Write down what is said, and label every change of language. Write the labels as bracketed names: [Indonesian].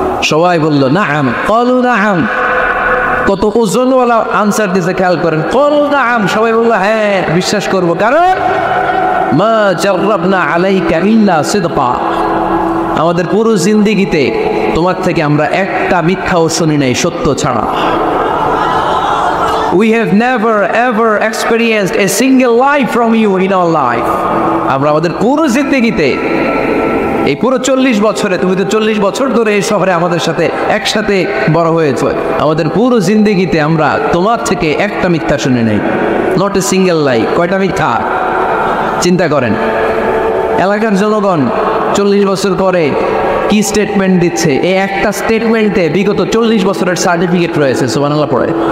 [Bangla] সবাই বলল নাআম, [Arabic] ক্বালু নাআম। [Bangla] কত ওজনওয়ালা আনসার দিতে খেয়াল করেন, ক্বালু নাআম, সবাই বলল হ্যাঁ বিশ্বাস করব, কারণ [Arabic] মা জাররাবনা আলাইকা ইল্লা সিদকা, [Bangla] আমাদের পুরো জিন্দেগিতে তোমার থেকে আমরা একটা মিথ্যাও শুনি নাই সত্য ছাড়া। [English] We have never ever experienced a single lie from you in our life. [Bangla] আমরা আমাদের পুরো জিন্দেগিতে, এই পুরো 40 বছরে, তুমি তো 40 বছর ধরে এই শহরে আমাদের সাথে একসাথে বড় হয়েছে, আমাদের পুরো জিন্দেগিতে আমরা তোমার থেকে একটা মিথ্যা শুনি নাই, [English] Not a single lie. [Bangla] কয়টা মিথ্যা চিন্তা করেন। এলাকার জনগণ 40 বছর পরে কি স্টেটমেন্ট দিচ্ছে, এই একটা স্টেটমেন্টে বিগত 40 বছরের সার্টিফিকেট রয়েছে। সুবহানাল্লাহ পড়ে।